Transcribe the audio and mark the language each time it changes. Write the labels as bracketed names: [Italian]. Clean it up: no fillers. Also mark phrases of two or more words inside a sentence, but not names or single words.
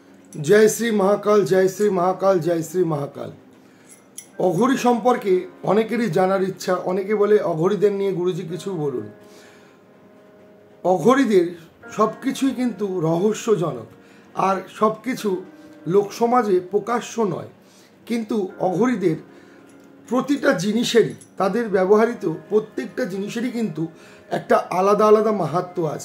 [Hindi] जय श्री महाकाल, जय श्री महाकाल, जय श्री महाकाल। [Bangla] অঘোরী সম্পর্কে অনেকেরই জানার ইচ্ছা। অনেকে বলে অঘোরীদের নিয়ে গুরুজি কিছু বলুন। অঘোরীদের সবকিছুই কিন্তু রহস্যজনক আর সবকিছু লোকসমাজে প্রকাশ্য নয়, কিন্তু অঘোরীদের প্রতিটা জিনিসেরই, তাদের ব্যবহৃত প্রত্যেকটা জিনিসেরই কিন্তু একটা আলাদা আলাদা মাহাত্ম্য আছে।